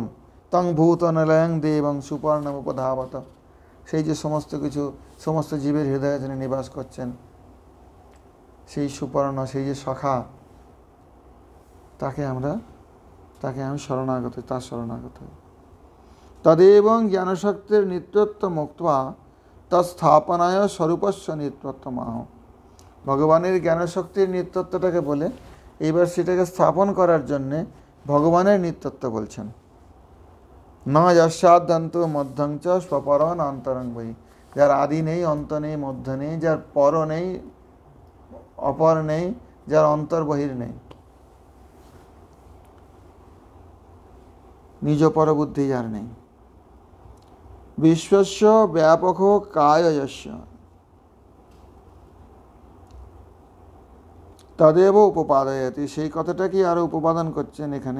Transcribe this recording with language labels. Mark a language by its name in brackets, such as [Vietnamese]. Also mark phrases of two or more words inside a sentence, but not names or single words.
[Sanskrit] তং ভূত নিলয়ং দেবং সুপর্ণম উপধাবত, [Bangla] সেই যে সমস্ত কিছু, সমস্ত জীবের হৃদয়ে যিনি নিবাস করছেন, সেই সুপর্ণ, সেই যে সখা, তাকে আমি শরণাগত, তার শরণাগত। [Sanskrit] তদেবং জ্ঞানশক্তির নিত্যত্ব মুক্তা তৎস্থাপনায় স্বরূপস্য নিত্যত্ব মাহ। [Bangla] ভগবানের জ্ঞানশক্তির নিত্যত্বটাকে বলে এবার সেটাকে স্থাপন করার জন্যে ভগবানের নিত্যত্ব বলছেন। [Sanskrit] না যস্যাদ্যন্ত মধ্যং চ স্বপরন অন্তরং বহি, [Bangla] যার আদি নেই, অন্ত নেই, মধ্য নেই, যার পর নেই, অপর নেই, যার অন্তর বহির নেই, নিজ পরবুদ্ধি যার নেই। [Sanskrit] বিশ্বস্য ব্যাপক কায়স্য তদেব উপপাদয়তি, [Bangla] সেই কথাটাকে আরো উপাদান করছেন এখানে।